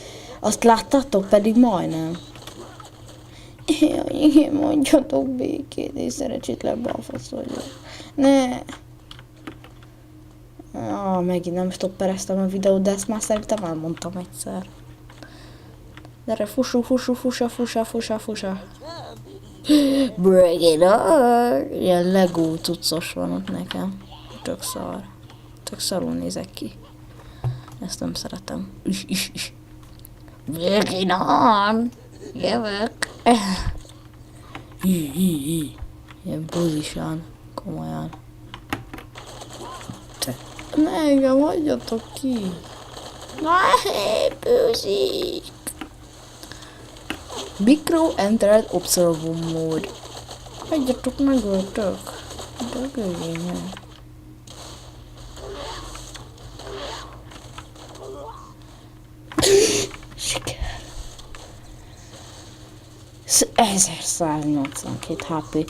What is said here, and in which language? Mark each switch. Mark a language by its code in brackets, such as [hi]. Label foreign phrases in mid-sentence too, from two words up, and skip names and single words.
[hu] Azt láttátok, pedig majdnem. Jaj, igen, mondjatok békét, és szerencsétlen balfasz vagyok. Ne! Megint nem stoppereztem a videót, de ezt már szerintem elmondtam egyszer. Gyere, fussa. [en] Break it up! [hu] Ilyen Lego cuccos van ott nekem. Tök szar. Tök szarul nézek ki. Ezt nem szeretem. Is. [en] Break it on! [hu] Jövök! Ilyen buzisan. Komolyan. Ne, engem hagyjatok ki! Na, bőzik! [en] Micro entered observer mode. [hu] Hagyjatok meg öltök! Dögöljél. Siker! 1182 HP.